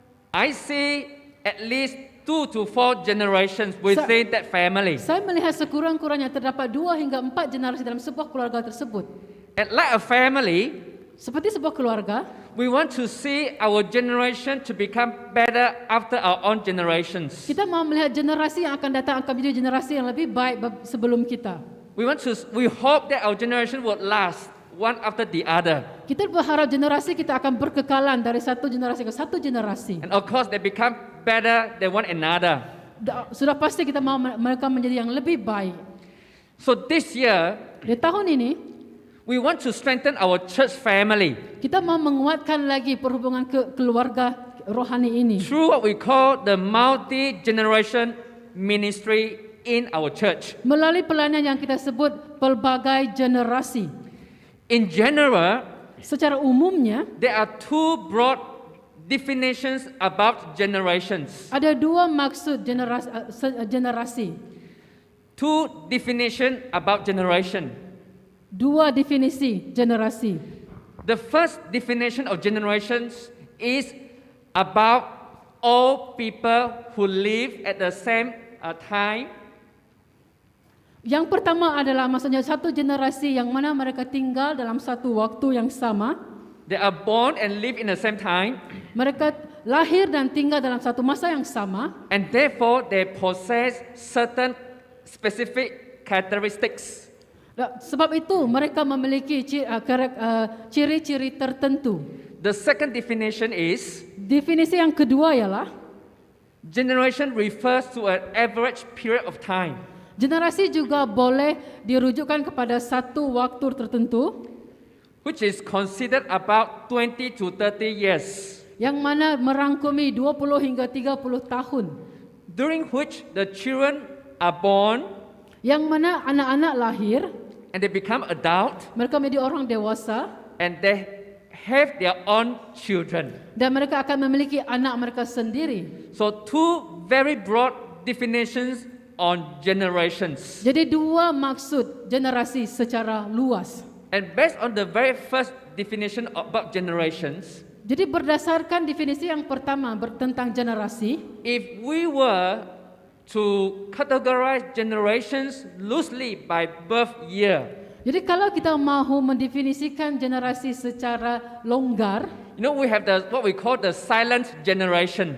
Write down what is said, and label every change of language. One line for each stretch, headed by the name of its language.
English: I see at least 2 to 4 generations within that family.
Malay: saya melihat sekurang-kurangnya terdapat 2 hingga 4 generasi dalam sebuah keluarga tersebut.
English: And like a family,
Malay: Seperti sebuah keluarga,
English: we want to see our generation to become better after our own generations.
Malay: kita mau melihat generasi yang akan datang akan menjadi generasi yang lebih baik sebelum kita.
English: We hope that our generation would last one after the other.
Malay: Kita berharap generasi kita akan berkekalan dari satu generasi ke satu generasi.
English: And of course, they become better than one another.
Malay: Sudah pasti kita mau mereka menjadi yang lebih baik.
English: So this year,
Malay: Di tahun ini,
English: we want to strengthen our church family
Malay: kita mau menguatkan lagi perhubungan keluarga rohani ini
English: through what we call the multi-generation ministry in our church.
Malay: melalui pelayanan yang kita sebut pelbagai generasi.
English: In general,
Malay: Secara umumnya,
English: there are 2 broad definitions about generations.
Malay: ada 2 maksud generasi.
English: 2 definitions about generation.
Malay: 2 definisi generasi.
English: The first definition of generations is about all people who live at the same time.
Malay: Yang pertama adalah maksudnya satu generasi yang mana mereka tinggal dalam satu waktu yang sama.
English: They are born and live in the same time,
Malay: Mereka lahir dan tinggal dalam satu masa yang sama,
English: and therefore they possess certain specific characteristics.
Malay: sebab itu mereka memiliki ciri-ciri tertentu.
English: The second definition is
Malay: Definisi yang kedua ialah
English: generation refers to an average period of time.
Malay: generasi juga boleh dirujukkan kepada satu waktu tertentu
English: Which is considered about 20 to 30 years,
Malay: yang mana merangkumi 20 hingga 30 tahun,
English: during which the children are born
Malay: yang mana anak-anak lahir,
English: and they become adult
Malay: mereka menjadi orang dewasa
English: and they have their own children.
Malay: dan mereka akan memiliki anak mereka sendiri.
English: So 2 very broad definitions on generations.
Malay: Jadi 2 maksud generasi secara luas.
English: And based on the very first definition about generations,
Malay: Jadi berdasarkan definisi yang pertama tentang generasi,
English: if we were to categorize generations loosely by birth year,
Malay: jadi kalau kita mahu mendefinisikan generasi secara longgar,
English: you know, we have what we call the silent generation.